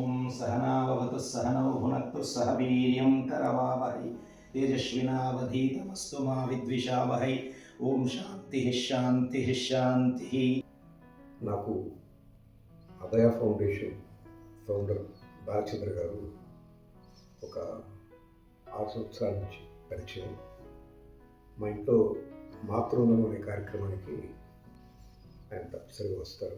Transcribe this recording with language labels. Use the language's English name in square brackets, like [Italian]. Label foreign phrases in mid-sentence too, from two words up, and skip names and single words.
[Sanskrit] सहनाववतु सहनौ भुनक्तु सह वीर्यं करवावहै तेजस्विनावधीतमस्तु मा विद्विषावहै ॐ शान्ति शान्ति शान्ति. [Telugu] నాకు అభయ ఫౌండేషన్ ఫౌండర్ బాలచంద్ర గారు ఒక 6 సంవత్సరాల నుంచి పరిచయం. మా ఇంట్లో మాతృనం అనే కార్యక్రమానికి ఆయన తప్పనిసరిగా వస్తారు.